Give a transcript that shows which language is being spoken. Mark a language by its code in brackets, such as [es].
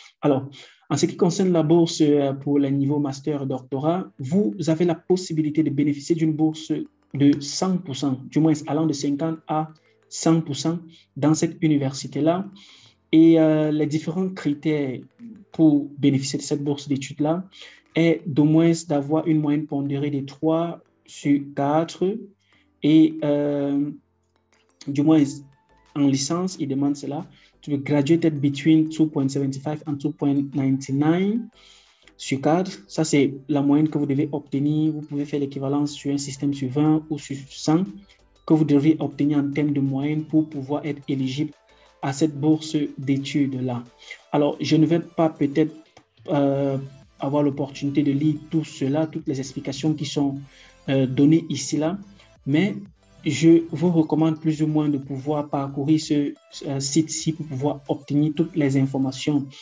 [fr] Alors, en ce qui concerne la bourse pour les niveaux master et doctorat, vous avez la possibilité de bénéficier d'une bourse de 100%, du moins allant de 50 à 100% dans cette université-là. Et les différents critères pour bénéficier de cette bourse d'études-là est d'au moins d'avoir une moyenne pondérée de 3 sur 4 et du moins en licence, il demande cela. [en] To be graduated between 2.75 and 2.99 sur 4. [fr] Ça, c'est la moyenne que vous devez obtenir. Vous pouvez faire l'équivalence sur un système sur 20 ou sur 100 que vous devez obtenir en termes de moyenne pour pouvoir être éligible à cette bourse d'études-là. Alors, je ne vais pas peut-être avoir l'opportunité de lire tout cela, toutes les explications qui sont données ici-là, mais je vous recommande plus ou moins de pouvoir parcourir ce site-ci pour pouvoir obtenir toutes les informations.